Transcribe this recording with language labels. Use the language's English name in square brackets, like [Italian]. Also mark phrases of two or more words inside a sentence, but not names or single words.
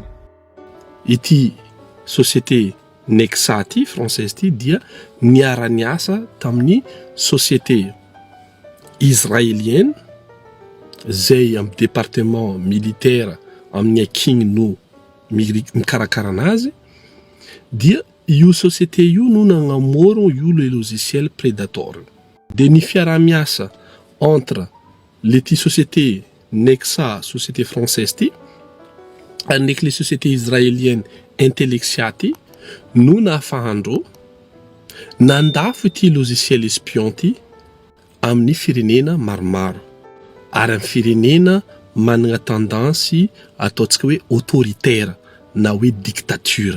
[Malagasy] Ity société Nexa ty française ty dia niara-niasa tamin'ny [French] société israélienne [Malagasy] zay amin'ny [French] département militaire [Malagasy] amin'ny akigny no mikarakara anazy dia io société io no nagnamoro io le logiciel Predator. De ny fiara-miasa entre lety société Nexa [French] société française [Malagasy] ty [French] avec les sociétés israéliennes [Malagasy] Intelexa ty no nahafahandreo nandafo ity [French] logiciel espion [Malagasy] ty amin'ny firenena maromaro ary amin'ny firenena manana tendance ataontsika hoe autoritaire na hoe dictature.